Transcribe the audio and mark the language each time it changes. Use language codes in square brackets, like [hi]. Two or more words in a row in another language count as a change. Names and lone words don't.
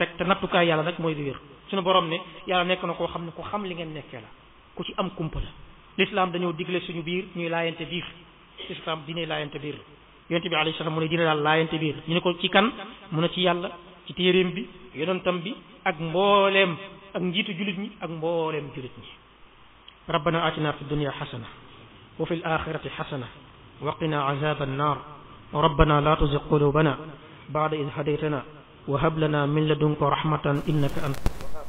[wo] teg te nattukaay yàlla nag mooy lu wér suñu borom ne yàlla nekk na koo xam ne ko xam li ngeen nekkee la ku ci am kumpa la l'islam dañoo digle suñu biir ñuy laayante biir l'islam dine laayante biir yonent bi [ar] عليه السلام [wo] mu ne dina daal laayante biir ñu ne ko ci kan mu ne ci yàlla ci téeréem bi yonentam bi ak mbooleem ak njiitu julit ñi ak mbooleem julit ñi [ar] ربنا آتنا في الدنيا حسنة وفي الآخرة حسنة وقنا عذاب النار ربنا لا تزغ قلوبنا بعد إذ هديتنا وهب لنا من لدنك رحمة إنك أنت